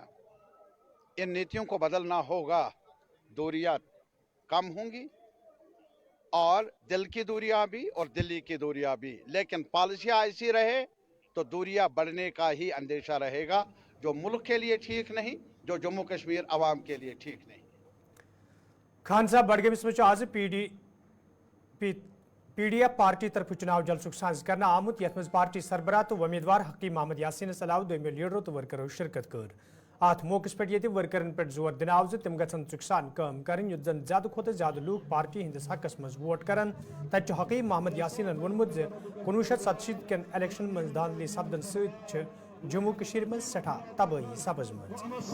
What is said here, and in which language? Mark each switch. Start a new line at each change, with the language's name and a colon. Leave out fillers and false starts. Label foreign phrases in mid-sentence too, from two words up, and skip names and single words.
Urdu: ان نیتیوں کو بدلنا ہوگا، دوریاں کم ہوں گی، اور دل کی دوریاں بھی اور دلی کی دوریاں بھی. لیکن پالیسیاں ایسی رہے تو دوریاں بڑھنے کا ہی اندیشہ رہے گا، جو ملک کے لیے ٹھیک نہیں، جو جموں کشمیر عوام کے لیے ٹھیک نہیں.
Kashmiri: خان صاحب بڈگامس مز آز پی ڈی ایف پارٹی طرف چناو جلسک سانز کرنا آمت یت مز پارٹی سربراہ تو امیدوار حقیق محمد یاسین علاوہ دویمہ لیڈرو تو ورکرو شرکت کر. ات موقع پہ یہ ورکرن پہ زور دن آو تم گھن چکسان کام کریں یت زن زیادہ کھت زیادہ لوگ پارٹی ہندس حقس مز ووٹ کرن. تت حقیق محمد یاسین وونمت 1967 کن الیکشن مز دھاندلی سپدن ست جموں کشمیر مز سٹھا تباہی سپز مز.